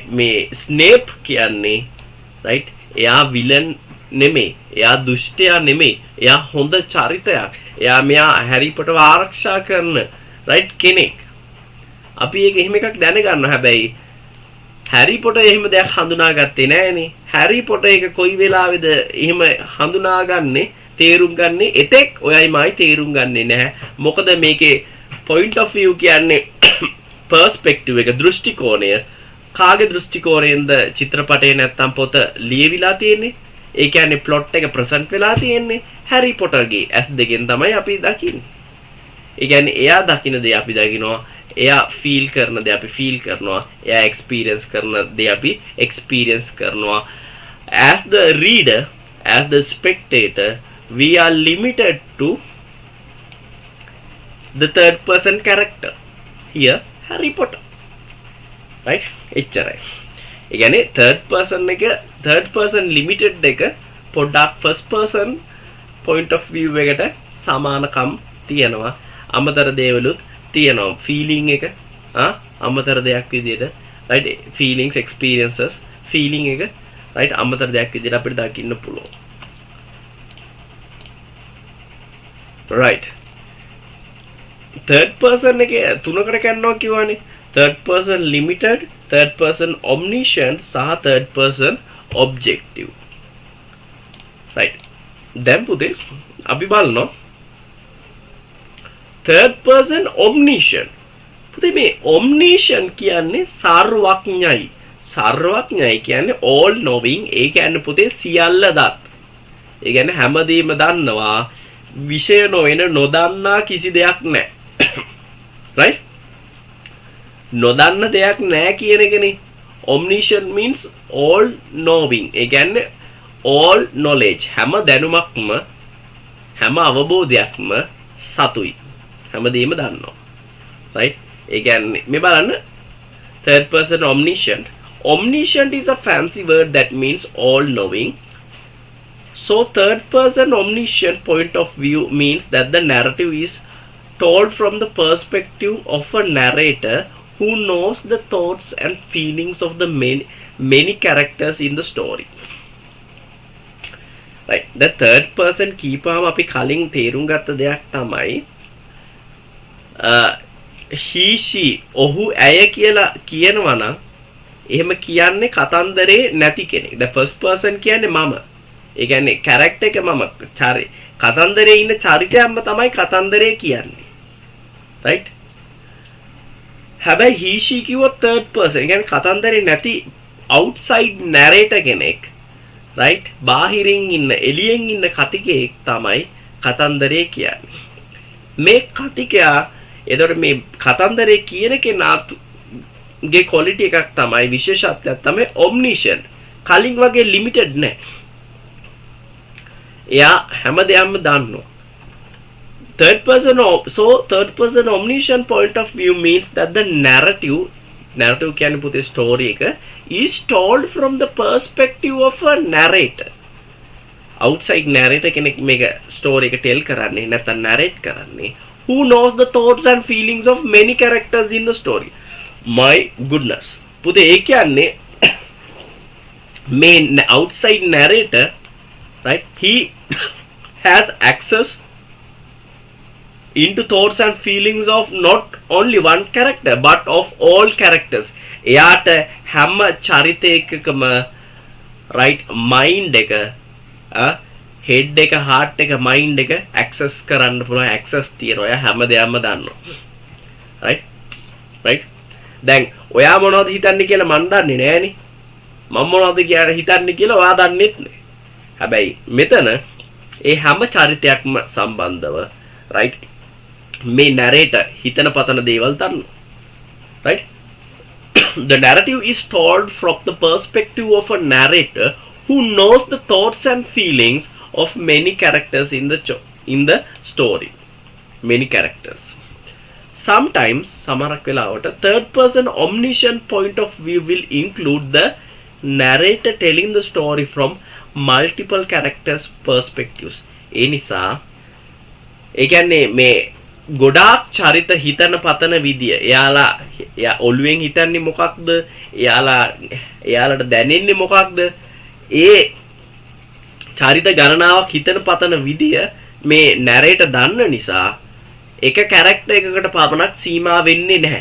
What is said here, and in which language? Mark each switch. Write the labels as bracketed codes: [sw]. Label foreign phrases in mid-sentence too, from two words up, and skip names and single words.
[si] මේ ස්නේප් කියන්නේ right එයා විලන් නෙමෙයි එයා දුෂ්ටයා නෙමෙයි එයා හොඳ චරිතයක් එයා මෙයා හැරි පොටර්ව ආරක්ෂා කරන right කෙනෙක් අපි ඒක එහෙම එකක් දැනගන්නවා හැබැයි හැරි පොටර් එහෙම දෙයක් හඳුනාගත්තේ නෑනේ හැරි පොටර් එක කොයි වෙලාවෙද එහෙම හඳුනාගන්නේ තේරුම් ගන්නේ එතෙක් ඔයයි මයි තේරුම් ගන්නේ නැහැ මොකද මේකේ [en] point of view [si] කියන්නේ perspective එක දෘෂ්ටි කෝණය කාගේ දෘෂ්ටි කෝණයෙන්ද චිත්‍රපටේ නැත්තම් පොත ලියවිලා තියෙන්නේ ඒ කියන්නේ plot එක present වෙලා තියෙන්නේ හැරි පොටර්ගේ S දෙකෙන් තමයි අපි දකින්නේ ඒ කියන්නේ එයා දකින්න දේ අපි දකිනවා එයා feel කරන දේ අපි feel කරනවා එයා experience කරන දේ අපි experience කරනවා [en] as the reader as the spectator we are limited to the third person character here Harry Potter right [si] එච්චරයි ඒ කියන්නේ [en] third person limited [si] එක පොඩ්ඩක් [en] first person point of view [si] එකට සමානකම් තියෙනවා අමතර දේවලුත් තියෙනවා feeling එක අමතර දෙයක් විදිහට [en] right feelings experiences feeling [si] එක right අමතර දෙයක් විදිහට අපිට දකින්න පුළුවන් [en] right third person [si] එකේ තුනකට කන්නවා කියවනේ [en] third person limited third person omniscient සහ third person objective right [si] දැන් පුතේ අපි බලනවා [en] third person omniscient [si] පුතේ මේ omniscient කියන්නේ සර්වඥයි කියන්නේ [en] all knowing [si] ඒ කියන්නේ පුතේ සියල්ල දත් ඒ කියන්නේ හැමදේම දන්නවා විෂය නොවන නොදන්නා කිසි දෙයක් නැහැ right නොදන්න දෙයක් නැහැ කියන එකනේ [en] omniscient means all knowing [si] ඒ කියන්නේ [en] all knowledge [si] හැම දැනුමක්ම හැම අවබෝධයක්ම සතුයි හැමදේම දන්නවා [en] right [si] ඒ කියන්නේ මේ බලන්න [en] third person omniscient is a fancy word that means all knowing so third person omniscient point of view means that the narrative is told from the perspective of a narrator who knows the thoughts and feelings of the many characters in the story right the third person [si] කීපාම අපි කලින් තේරුම් ගත්ත දෙයක් තමයි [en] he she [si] ඔහු ඇය කියලා කියනවා නම් එහෙම කියන්නේ කතන්දරේ නැති කෙනෙක් [en] the first person [si] කියන්නේ මම ඒ කියන්නේ character එක මම කතන්දරේ ඉන්න චරිතයක්ම තමයි කතන්දරේ කියන්නේ right හැබැයි [en] he she [si] කිව්වොත් third person කියන්නේ කතන්දරේ නැති [en] outside narrator [si] කෙනෙක් right බාහිරින් ඉන්න එළියෙන් ඉන්න කතිකයෙක් තමයි කතන්දරේ කියන්නේ මේ කතිකයා එතකොට මේ කතන්දරේ කියන කෙනාගේ quality එකක් තමයි විශේෂත්වයක් තමයි omniscient කලින් වගේ limited නැහැ එයා හැමදේම දන්නවා [en] third person omniscient point of view means that the narrative [si] කියන්නේ පුතේ [en] story එක is told from the perspective of a narrator outside narrator [si] කෙනෙක් මේක story එක tell කරන්නේ නැත්නම් narrate කරන්නේ [en] who knows the thoughts and feelings of many characters in the story my goodness [si] පුතේ ඒ කියන්නේ [en] main outside narrator right he has access into thoughts and feelings of not only one character but of all characters [si] එයාට හැම චරිතයකකම right mind එක head එක heart එක mind එක access කරන්න පුළුවන් access තියෙනවා එයා හැමදේම දන්නවා [en] right දැන් ඔයා මොනවද හිතන්නේ කියලා මන් දන්නේ නෑනේ මම මොනවද කියලා හිතන්නේ කියලා ඔයා දන්නෙත් නෑ හැබැයි මෙතන ඒ හැම චරිතයක්ම සම්බන්ධව right මේ narrator හිතන පතන දේවල් දන්නවා right the narrative is told from the perspective of a narrator who knows the thoughts and feelings of many characters in the story many characters sometimes [si] සමහර වෙලාවට [en] third person omniscient point of view will include the narrator telling the story from multiple characters perspectives [si] ඒ නිසා ඒ කියන්නේ මේ ගොඩාක් චරිත හිතන පතන විදිය එයා ඔළුවෙන් හිතන්නේ මොකක්ද? එයාලට දැනෙන්නේ මොකක්ද? ඒ චරිත ගණනාවක් හිතන පතන විදිය මේ නැරේටර් දන්න නිසා එක කැරක්ටර් එකකට පමණක් සීමා වෙන්නේ නැහැ.